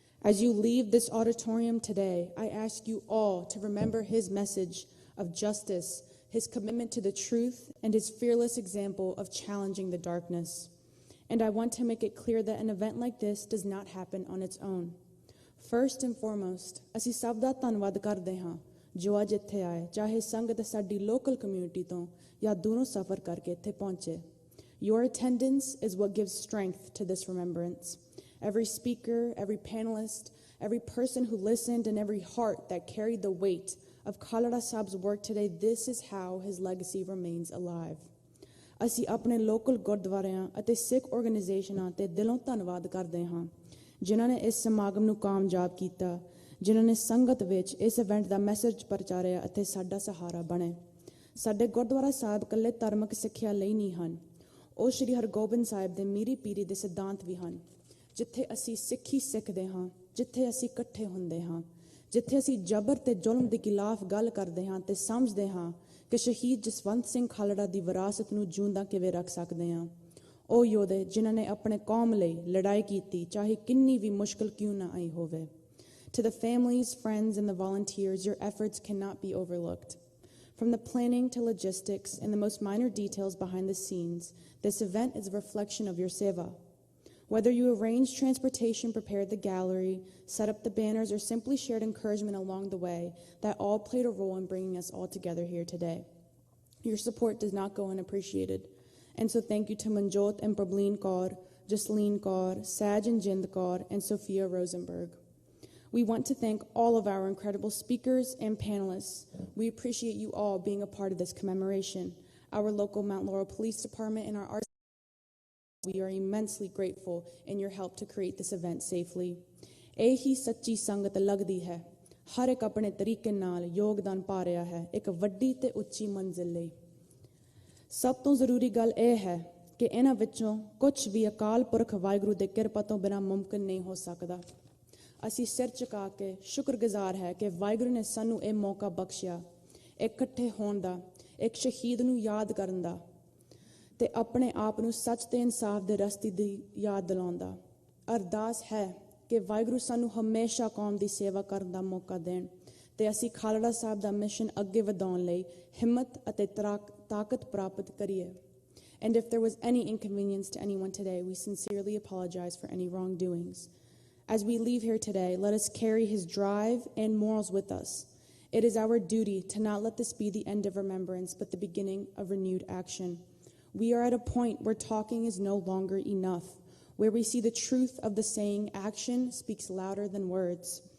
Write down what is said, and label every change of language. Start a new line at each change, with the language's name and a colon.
English: As you leave this auditorium today, I ask you all to remember his message of justice, his commitment to the truth, and his fearless example of challenging the darkness. And I want to make it clear that an event like this does not happen on its own. First and foremost,
Punjabi: ਅਸੀਂ ਸਭ ਦਾ ਧੰਨਵਾਦ ਕਰਦੇ ਹਾਂ ਜੋ ਅੱਜ ਇੱਥੇ ਆਏ, ਚਾਹੇ ਸੰਗਤ ਸਾਡੀ ਲੋਕਲ ਕਮਿਊਨਿਟੀ ਤੋਂ ਜਾਂ ਦੂਰੋਂ ਸਫ਼ਰ ਕਰਕੇ ਇੱਥੇ ਪਹੁੰਚੇ.
English: Your attendance is what gives strength to this remembrance. Every speaker, every panelist, every person who listened, and every heart that carried the weight of Khalra Sahib's work today, this is how his legacy remains alive.
Punjabi: ਅਸੀਂ ਆਪਣੇ local ਗੁਰਦੁਆਰਿਆਂ ਅਤੇ ਸਿੱਖ ਆਰਗੇਨਾਈਜੇਸ਼ਨਾਂ ਤੇ ਦਿਲੋਂ ਧੰਨਵਾਦ ਕਰਦੇ ਹਾਂ ਜਿਨ੍ਹਾਂ ਨੇ ਇਸ ਸਮਾਗਮ ਨੂੰ ਕਾਮਯਾਬ ਕੀਤਾ, ਜਿਨ੍ਹਾਂ ਨੇ ਸੰਗਤ ਵਿੱਚ ਇਸ ਇਵੈਂਟ ਦਾ ਮੈਸੇਜ ਪ੍ਰਚਾਰਿਆ ਅਤੇ ਸਾਡਾ ਸਹਾਰਾ ਬਣੇ। ਸਾਡੇ ਗੁਰਦੁਆਰਾ ਸਾਹਿਬ ਇਕੱਲੇ ਧਾਰਮਿਕ ਸਿੱਖਿਆ ਲਈ ਨਹੀਂ ਹਨ, ਉਹ ਸ਼੍ਰੀ ਹਰਗੋਬਿੰਦ ਸਾਹਿਬ ਦੇ ਮੀਰੀ ਪੀਰੀ ਦੇ ਸਿਧਾਂਤ ਵੀ ਹਨ, ਜਿੱਥੇ ਅਸੀਂ ਸਿੱਖੀ ਸਿੱਖਦੇ ਹਾਂ, ਜਿੱਥੇ ਅਸੀਂ ਇਕੱਠੇ ਹੁੰਦੇ ਹਾਂ, ਜਿੱਥੇ ਅਸੀਂ ਜਬਰ ਤੇ ਜ਼ੁਲਮ ਦੇ ਖਿਲਾਫ ਗੱਲ ਕਰਦੇ ਹਾਂ ਤੇ ਸਮਝਦੇ ਹਾਂ ਕਿ ਸ਼ਹੀਦ ਜਸਵੰਤ ਸਿੰਘ ਖਾਲੜਾ ਦੀ ਵਿਰਾਸਤ ਨੂੰ ਜਿਉਂਦਾ ਕਿਵੇਂ ਰੱਖ ਸਕਦੇ ਹਾਂ। ਉਹ ਯੋਧੇ ਜਿਨ੍ਹਾਂ ਨੇ ਆਪਣੇ ਕੌਮ ਲਈ ਲੜਾਈ ਕੀਤੀ, ਚਾਹੇ ਕਿੰਨੀ ਵੀ ਮੁਸ਼ਕਲ ਕਿਉਂ ਨਾ ਆਈ ਹੋਵੇ।
English: To the families, friends, and the volunteers, your efforts cannot be overlooked. From the planning to logistics and the most minor details behind the scenes, this event is a reflection of your seva. Whether you arranged transportation, prepared the gallery, set up the banners, or simply shared encouragement along the way, that all played a role in bringing us all together here today. Your support does not go unappreciated. And so thank you to Manjot and Prableen Kaur, Jasleen Kaur, Saj and Jind Kaur, and Sophia Rosenberg. We want to thank all of our incredible speakers and panelists. We appreciate you all being a part of this commemoration. Our local Mount Laurel Police Department and our arts. We are immensely grateful in your help to create this event safely.
Punjabi: ਇਹੀ ਸੱਚੀ ਸੰਗਤ ਲੱਗਦੀ ਹੈ, ਹਰ ਇੱਕ ਆਪਣੇ ਤਰੀਕੇ ਨਾਲ ਯੋਗਦਾਨ ਪਾ ਰਿਹਾ ਹੈ ਇੱਕ ਵੱਡੀ ਤੇ ਉੱਚੀ ਮੰਜ਼ਿਲ ਲਈ। ਸਭ ਤੋਂ ਜ਼ਰੂਰੀ ਗੱਲ ਇਹ ਹੈ ਕਿ ਇਹਨਾਂ ਵਿੱਚੋਂ ਕੁਝ ਵੀ ਅਕਾਲ ਪੁਰਖ ਵਾਹਿਗੁਰੂ ਦੇ ਕਿਰਪਾ ਤੋਂ ਬਿਨਾਂ ਮੁਮਕਿਨ ਨਹੀਂ ਹੋ ਸਕਦਾ। ਅਸੀਂ ਸਿਰ ਝੁਕਾ ਕੇ ਸ਼ੁਕਰਗੁਜ਼ਾਰ ਹੈ ਕਿ ਵਾਹਿਗੁਰੂ ਨੇ ਸਾਨੂੰ ਇਹ ਮੌਕਾ ਬਖਸ਼ਿਆ, ਇਕੱਠੇ ਹੋਣ ਦਾ, ਇੱਕ ਸ਼ਹੀਦ ਨੂੰ ਯਾਦ ਕਰਨ ਦਾ ਤੇ ਆਪਣੇ ਆਪ ਨੂੰ ਸੱਚ ਤੇ ਇਨਸਾਫ ਦੇ ਰਸਤੇ ਦੀ ਯਾਦ ਦਿਲਾਉਣ ਦਾ। ਅਰਦਾਸ ਹੈ ਕਿ ਵਾਹਿਗੁਰੂ ਸਾਨੂੰ ਹਮੇਸ਼ਾ ਕੌਮ ਦੀ ਸੇਵਾ ਕਰਨ ਦਾ ਮੌਕਾ ਦੇਣ ਤੇ ਅਸੀਂ ਖਾਲੜਾ ਸਾਹਿਬ ਦਾ ਮਿਸ਼ਨ ਅੱਗੇ ਵਧਾਉਣ ਲਈ ਹਿੰਮਤ ਅਤੇ ਤਾਕਤ ਪ੍ਰਾਪਤ ਕਰੀਏ।
English: And if there was any inconvenience to anyone today, we sincerely apologize for any wrongdoings. As we leave here today, let us carry his drive and morals with us. It is our duty to not let this be the end of remembrance, but the beginning of renewed action. We are at a point where talking is no longer enough, where we see the truth of the saying, action speaks louder than words.